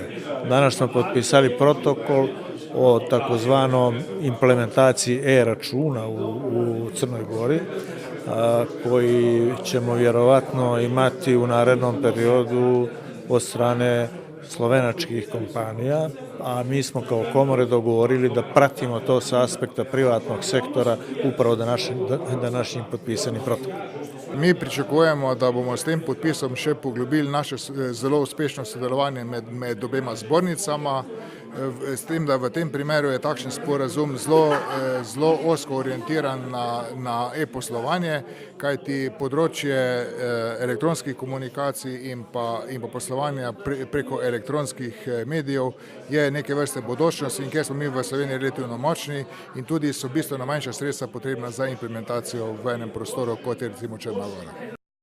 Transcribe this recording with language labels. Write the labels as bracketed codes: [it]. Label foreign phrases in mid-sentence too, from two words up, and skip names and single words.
[sr] Danas smo potpisali protokol o takozvanom implementaciji e-računa u Crnoj Gori, koji ćemo vjerovatno imati u narednom periodu od strane slovenačkih kompanija, a mi smo kao komore dogovorili da pratimo to sa aspekta privatnog sektora upravo današnjim potpisanim protokolom. [sl] Mi pričakujemo, da bomo s tem podpisom še poglobili naše zelo uspešno sodelovanje med obema zbornicama, s tem, da v tem primeru je takšen sporazum zelo ozko orientiran na e-poslovanje, kajti področje elektronskih komunikacij in pa poslovanja preko elektronskih medijev je neke vrste bodočnost in kjer smo mi v Sloveniji relativno močni in tudi so bistveno manjša sredstva potrebna za implementacijo v enem prostoru, kot je recimo Črna Gora.